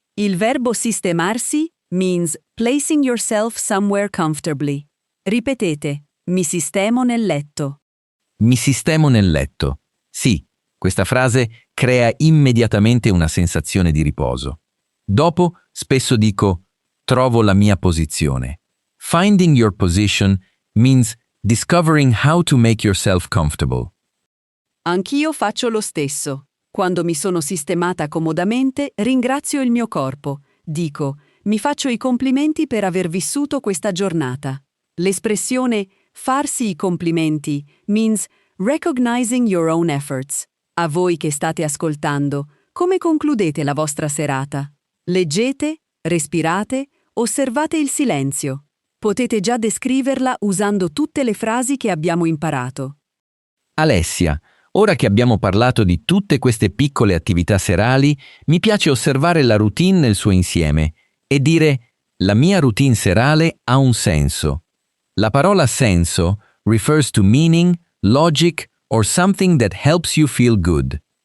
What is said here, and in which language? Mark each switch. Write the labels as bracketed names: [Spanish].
[Italian] Il verbo sistemarsi [English] means placing yourself somewhere comfortably. [Italian] Ripetete, mi sistemo nel letto. Mi sistemo nel letto. Sì, questa frase crea immediatamente una sensazione di riposo. Dopo, spesso dico, trovo la mia posizione. [English] Finding your position means discovering how to make yourself comfortable. [Italian] Anch'io faccio lo stesso. Quando mi sono sistemata comodamente, ringrazio il mio corpo. Dico, mi faccio i complimenti per aver vissuto questa giornata. L'espressione farsi i complimenti [English] means recognizing your own efforts. [Italian] A voi che state ascoltando, come concludete la vostra serata? Leggete, respirate, osservate il silenzio. Potete già descriverla usando tutte le frasi che abbiamo imparato. Alessia, ora che abbiamo parlato di tutte queste piccole attività serali, mi piace osservare la routine nel suo insieme e dire la mia routine serale ha un senso. La parola senso [English] refers to meaning, logic or something that helps you feel good.